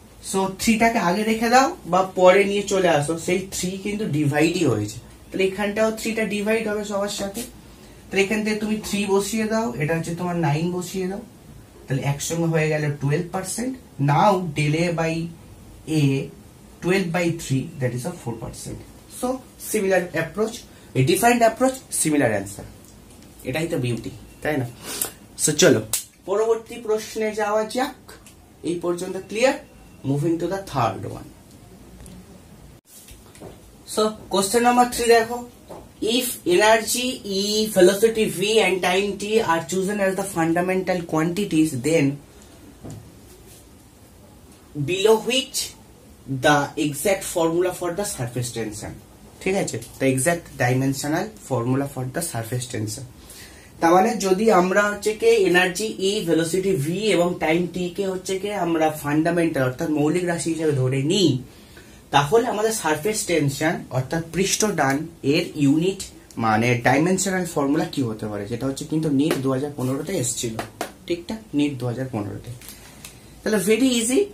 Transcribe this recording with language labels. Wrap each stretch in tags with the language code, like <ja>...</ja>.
<bn>So 3টাকে আগে রেখে দাও বা পরে নিয়ে চলে আসো, সেই 3 কিন্তু ডিভাইডই হয়েছে, তাহলে এখানটাও 3টা ডিভাইড হবে সবার সাথে। তাহলে এখান থেকে তুমি 3 বসিয়ে দাও, এটা হচ্ছে তোমার 9 বসিয়ে দাও, তাহলে একসঙ্গে হয়ে গেল 12%।</bn> <en>Now del A by A 12/3, that is a 4%. So similar approach, a different approach, similar answer.</en> <bn>এটাই তো বিউটি, তাই না? সো চলো পরবর্তী প্রশ্নে যাওয়া যাক। এই পর্যন্ত clear?</bn> <en>Moving to the third one. So question number 3 দেখো, if energy E, velocity V and time T are chosen as the fundamental quantities, then below which the exact formula for the surface tension,</en> <bn>ঠিক আছে?</bn> <en>the exact dimensional formula for the surface tension।</en> <bn>তার মানে যদি আমরা হচ্ছে কি energy E, velocity V এবং time T কে হচ্ছে কি আমরা ফান্ডামেন্টাল অর্থাৎ মৌলিক রাশি হিসেবে ধরে নিই, তাহলে আমাদের সারফেস টেনশন অর্থাৎ পৃষ্ঠটান এর ইউনিট মানে ডাইমেনশনাল ফর্মুলা কি হতে পারে, যেটা হচ্ছে কিন্তু নিট 2015-তে এসেছিল, ঠিকঠাক? নিট 2015-তে। তাহলে</bn> <en>Very easy.</en>